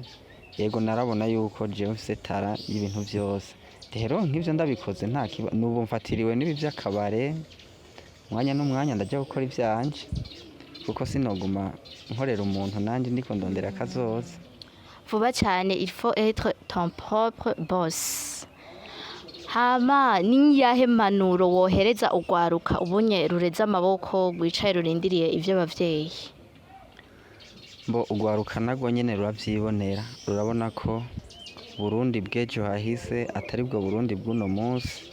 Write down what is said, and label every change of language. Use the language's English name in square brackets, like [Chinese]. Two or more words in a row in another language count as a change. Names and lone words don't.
[Rundi] Yego narabona yuko jewe mfise tara y'ibintu vyose. Rero nk'ivyo ndabikoze nubu mfatiriwe n'ibi vy'akabare, umwanya n'umwanya ndaja gukora ivyanje kuko sinoguma nkorera umuntu nanje ndiko ndondera akazoza. Vuba cyane, [French] il faut être ton propre boss. [Rundi] Hama niyahe manuro wohereza ugwaruka ubunye rureza amaboko rwicaye rurindiriye ivyo bavyeyi? Mbo ugwaruka nagwo nyene ruravyibonera, rurabona ko Burundi bw'ejo hahise atari bwo Burundi bw'uno munsi.